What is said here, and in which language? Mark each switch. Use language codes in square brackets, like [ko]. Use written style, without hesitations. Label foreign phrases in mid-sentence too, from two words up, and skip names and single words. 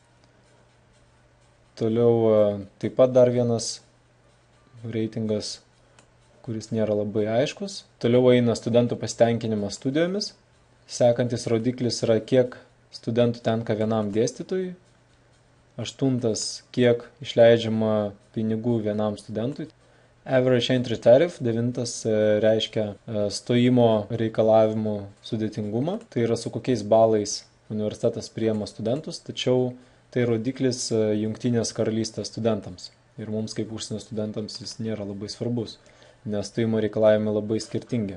[lt] Toliau taip pat dar vienas reitingas, kuris nėra labai aiškus. Toliau eina studentų pasitenkinimas studijomis. Sekantis rodiklis yra, kiek studentų tenka vienam dėstytojui. 8. kiek išleidžiama pinigų vienam studentui. [en] Average entry tariff. 9. [lt] reiškia stojimo reikalavimų sudėtingumą. Tai yra su kokiais balais universitetas priima studentus, tačiau tai rodiklis Jungtinės karalystės studentams. Ir mums kaip užsienio studentams jis nėra labai svarbus, nes stojimo reikalavimai labai skirtingi.